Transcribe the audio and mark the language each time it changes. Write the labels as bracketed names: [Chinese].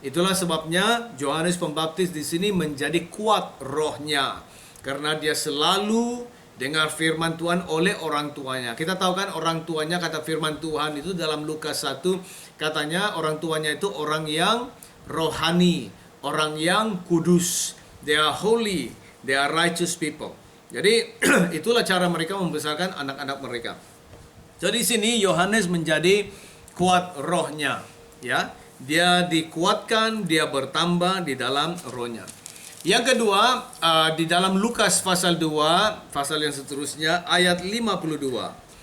[Malay] Itulah sebabnya Yohanes Pembaptis di sini menjadi kuat rohnya, karena dia selalu dengar firman Tuhan oleh orang tuanya. Kita tahu kan orang tuanya, kata firman Tuhan itu dalam Lukas 1, katanya orang tuanya itu orang yang rohani, orang yang kudus. [English] They are holy, they are righteous people. [Malay] Jadi itulah cara mereka membesarkan anak-anak mereka. Jadi sini Yohanes menjadi kuat rohnya, ya. Dia dikuatkan, dia bertambah di dalam rohnya. Yang kedua, di dalam Lukas pasal 2, pasal yang seterusnya, ayat 52.